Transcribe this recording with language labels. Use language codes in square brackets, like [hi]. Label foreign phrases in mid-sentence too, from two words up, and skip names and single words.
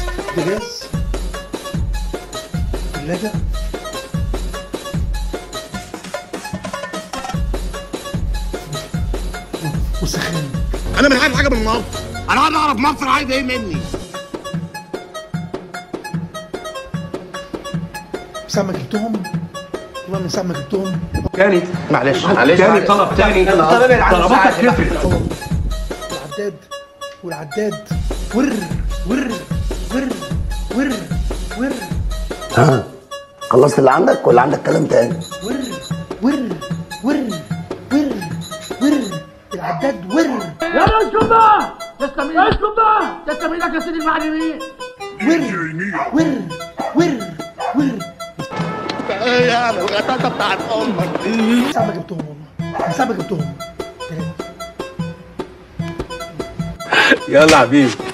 [ar] بوتاجاز، ثلاجه، وسخان. انا مش عايز حاجه من المطبخ، انا عايز اعرف مصر عايزه ايه مني. من ساعه ما جبتهم، والله من ساعه ما جبتهم. تاني معلش تاني طلب تاني، طلباتك كترت. والعداد ور ور ور ور ور. ها خلصت اللي عندك ولا عندك كلام تاني؟ ور ور ور ور ور. العداد ور. يلا اسكت بقى، اسكت بقى، تسلم ايدك يا سيدي المعلمين. ور ور ور ور. ايه يا الغطاسه بتاعت امك دي؟ من ساعه ما جبتهم، والله من ساعه ما جبتهم. يلا حبيبي.